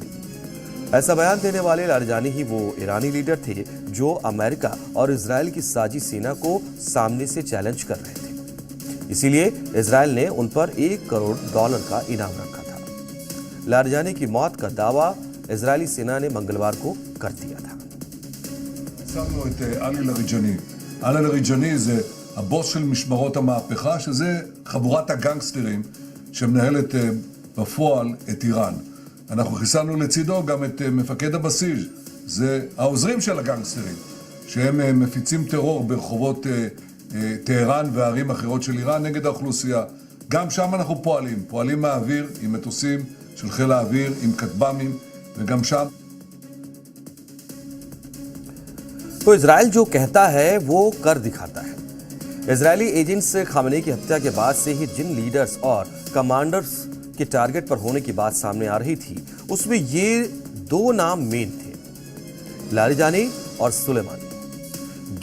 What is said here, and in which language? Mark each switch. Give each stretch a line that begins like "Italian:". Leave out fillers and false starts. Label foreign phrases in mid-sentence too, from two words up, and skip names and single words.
Hindi: ऐसा बयान देने वाले लारिजानी ही वो ईरानी लीडर थे जो अमेरिका और इजराइल की साजी सेना को सामने से चैलेंज कर रहे थे। इसीलिए इजराइल ने उन पर $1 करोड़ का इनाम रखा था। लारजानी की मौत का दावा इजरायली सेना ने मंगलवार को कर दिया था।
Hebrew: שמנו את עלי לריג'ני. עלי לריג'ני זה הבוס של משמרות המהפכה, שזה חבורת הגנגסטרים שמנהלת בפועל את איראן. אנחנו חיסלנו לצידו גם את מפקד הבסיס, זה העוזרים של הגנגסטרים, שהם מפיצים טרור ברחובות טהרן וערים אחרות של איראן נגד האוכלוסייה. גם שם אנחנו פועלים מהאוויר עם מטוסים של חיל האוויר, עם כטב"מים, וגם שם
Hindi: तो इजराइल जो कहता है वो कर दिखाता है। इजरायली एजेंट्स खामेनी की हत्या के बाद से ही जिन लीडर्स और कमांडर्स के टारगेट पर होने की बात सामने आ रही थी, उसमें ये 2 नाम मेन थे, लारिजानी और सुलेमानी।